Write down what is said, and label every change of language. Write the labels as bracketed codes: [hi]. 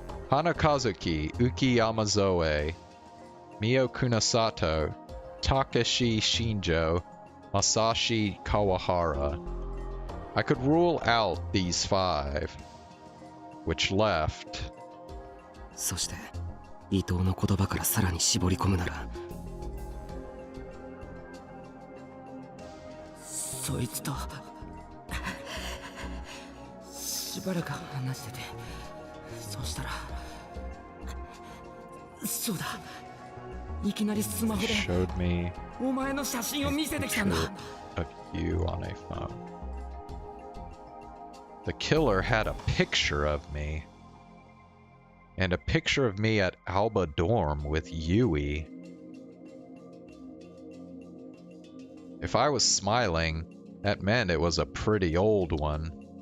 [en] Hanakazuki Uki Yamazoe, Mio Kunasato, Takeshi Shinjo, Masashi Kawahara. I could rule out these 5, which left. [ja] そして伊藤の言葉からさらに絞り込むなら、そいつとしばらく話してて、そしたらそうだ、いきなりスマホで [en] Showed me [ja] お前の写真を見せてきたんだ。 [en] of you on a phone. The killer had a picture of me. And a picture of me at Alba Dorm with Yui. If I was smiling, that meant it was a pretty old one.